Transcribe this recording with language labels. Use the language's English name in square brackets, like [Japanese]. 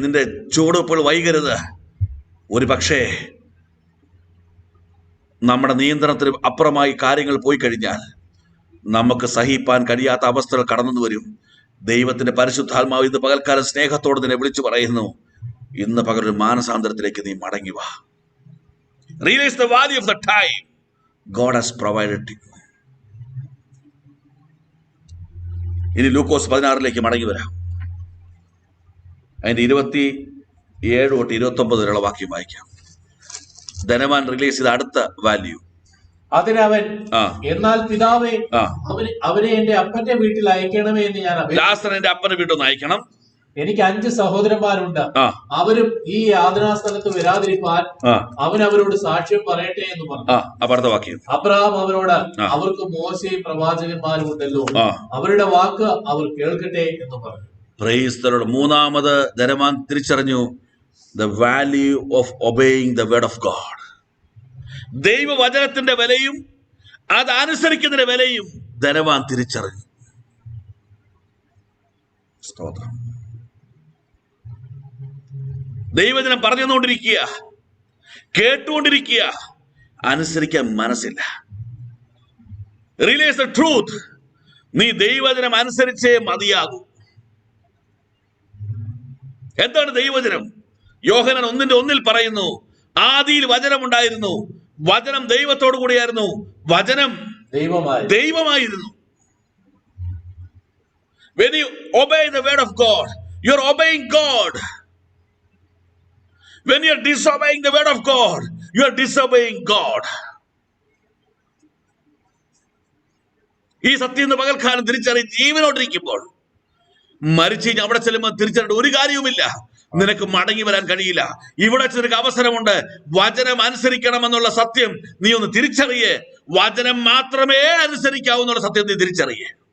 [Malayalam] നിന്റെ ചുവടുവെപ്പുകൾ വൈകരുത്. ഒരു പക്ഷേ നമ്മുടെ നിയന്ത്രണത്തിന് അപ്പുറമായി കാര്യങ്ങൾ പോയി കഴിഞ്ഞാൽ നമുക്ക് സഹിപ്പാൻ കഴിയാത്ത അവസ്ഥകൾ കടന്നു വരും. ദൈവത്തിന്റെ പരിശുദ്ധാത്മാവ് ഇന്ന് പകൽക്കാലം സ്നേഹത്തോട് നിന്നെ വിളിച്ചു പറയുന്നു, ഇന്ന് പകലൊരു മാനസാന്തരത്തിലേക്ക് നീ മടങ്ങി വാ. [English] Realize the value of the time God has provided to you. [Malayalam] ഇനി ലൂക്കോസ് 16 മടങ്ങി വരാം. അതിന്റെ 27 തൊട്ട് 29 വരെയുള്ള വാക്യം വായിക്കാം. ധനവാൻ റിലീസ് ചെയ്ത അടുത്ത വാല്യൂ. അതിനവൻ, എന്നാൽ പിതാവേ, അവനെ എന്റെ അപ്പന്റെ വീട്ടിൽ അയക്കണമേ എന്ന് ഞാൻ ലാസർ എന്റെ അപ്പന്റെ വീട്ടിൽ ഒന്ന് അയക്കണം എനിക്ക് 5 സഹോദരന്മാരുണ്ട്. അവരും ഈ യാതനാ സ്ഥലത്ത് വരാതിരിക്കാൻ അവൻ അവരോട് സാക്ഷ്യം പറയട്ടെ എന്ന് പറഞ്ഞു. അബ്രഹാം അവരോട്, അവർക്ക് മോശയും പ്രവാചകന്മാരും ഉണ്ടല്ലോ, അവരുടെ വാക്ക് അവർ കേൾക്കട്ടെ എന്ന് പറഞ്ഞു. [English] Praise the Lord. [Malayalam] മൂന്നാമത് ധനവാൻ തിരിച്ചറിഞ്ഞു [English] the value of obeying the word of God. [Malayalam] ദൈവവചനത്തിന്റെ വിലയും അത് അനുസരിക്കുന്നതിന്റെ വിലയും ധനവാൻ തിരിച്ചറിഞ്ഞു. സ്തോത്രം. ദൈവവചനം പറഞ്ഞുകൊണ്ടിരിക്കുക, കേട്ടുകൊണ്ടിരിക്കുക, അനുസരിക്കാൻ മനസ്സില്ല. [English] Realise the truth. [Malayalam] നീ ദൈവവചനം അനുസരിച്ചേ മതിയാകൂ. എന്താണ് ദൈവവചനം? യോഹന്നാൻ 1:1 പറയുന്നു, ആദിയിൽ വചനം ഉണ്ടായിരുന്നു, വചനം ദൈവത്തോടു കൂടിയായിരുന്നു, വചനം ദൈവമായിരുന്നു. [English] When you obey the word of God, you are obeying God. When you are disobeying the word of God, you are disobeying God. [Malayalam] ഈ സത്യം പകൽക്കാലം തിരിച്ചറിഞ്ഞ് ജീവനോടിരിക്കുമ്പോൾ, മരിച്ചു കഴിഞ്ഞാൽ അവിടെ ചെല്ലുമ്പോൾ തിരിച്ചറിയേണ്ട ഒരു കാര്യവുമില്ല. നിനക്ക് മടങ്ങി വരാൻ കഴിയില്ല. ഇവിടെ നിനക്ക് അവസരമുണ്ട്. വചനം അനുസരിക്കണമെന്നുള്ള സത്യം നീ ഒന്ന് തിരിച്ചറിയേ. വചനം മാത്രമേ അനുസരിക്കാവുന്നുള്ള സത്യം നീ തിരിച്ചറിയേ.